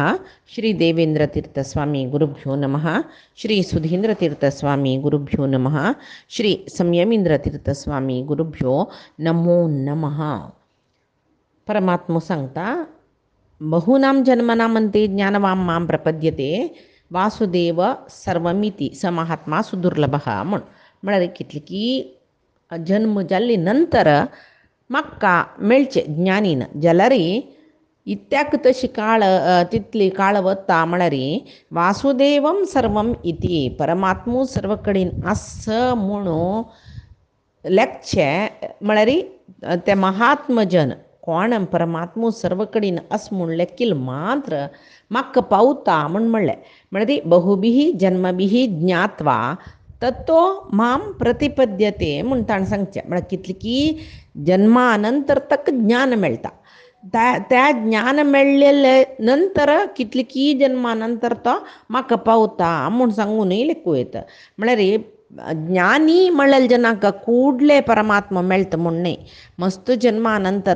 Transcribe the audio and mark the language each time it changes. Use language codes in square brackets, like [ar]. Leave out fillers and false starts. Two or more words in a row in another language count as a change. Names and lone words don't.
[sa] श्री देवेंद्रतीर्थस्वामी गुरुभ्यो नमः। श्री सुधींद्रतीर्थस्वामी गुरुभ्यो नमः। श्री संयमींद्रतीर्थस्वामी गुरुभ्यो नमो नमः. [kok] परमात्मा सांगता [sa] बहूनां जन्मनामंते ज्ञानवान मां प्रपद्यते वासुदेव सर्वमिति स महात्मा सुदुर्लभः [kok] म्हण कितले की जन्म जाल्ले नंतर म्हाका मेळचे ज्ञानीन जाल्यार इत्याक तशी काळ तितली काळ वता म्हळ्यार [sa] वासुदेवम सर्वम इति [kok] परमात्मू सर्व कडेन आस म्हणून लेखचे म्हळ्यार ते महात्मजन कोण परमात्मू सर्व कडेन आस म्हूण लेखील मात्र म्हाका पावता म्हणलें म्हळ्यार [sa] बहुभिः जन्मभिः ज्ञात्वा तत्तो मां प्रतिपद्यते [kok] म्हूण ताणें सांगचें म्हळ्यार कितले की जन्मानंतर तक ज्ञान मेळटा त्या ज्ञान मेळ्ळेले नंतर कितले की जन्मानंतर तो म्हाका पावता म्हूण सांगूनय लेखूं येता म्हळ्यार ज्ञानी म्हणलेले जनाक कूडले परमात्मा मेळटा म्हूण न्ही मस्त जन्मानंतर